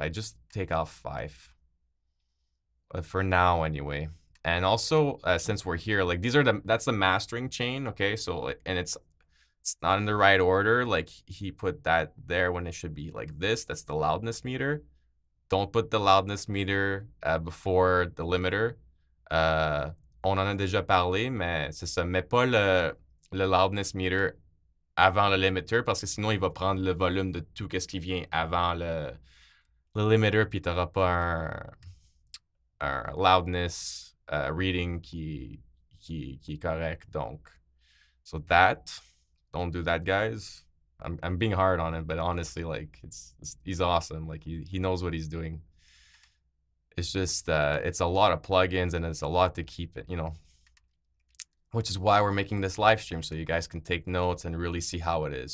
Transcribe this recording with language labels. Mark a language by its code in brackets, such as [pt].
[en] I just take off 5. But for now anyway. And also since we're here, like that's the mastering chain, okay? So and it's not in the right order. Like he put that there when it should be like this. That's the loudness meter. Don't put the loudness meter before the limiter. [fr] On en a déjà parlé, mais c'est ça. Mets pas le loudness meter avant le limiter parce que sinon, il va prendre le volume de tout ce qui vient avant le limiter, puis tu n'auras pas un loudness reading qui est correct. [en] Donc, so don't do that, guys. I'm being hard on him, but honestly, like he's awesome. Like he knows what he's doing. It's just it's a lot of plugins and it's a lot to keep it, which is why we're making this live stream, so you guys can take notes and really see how it is.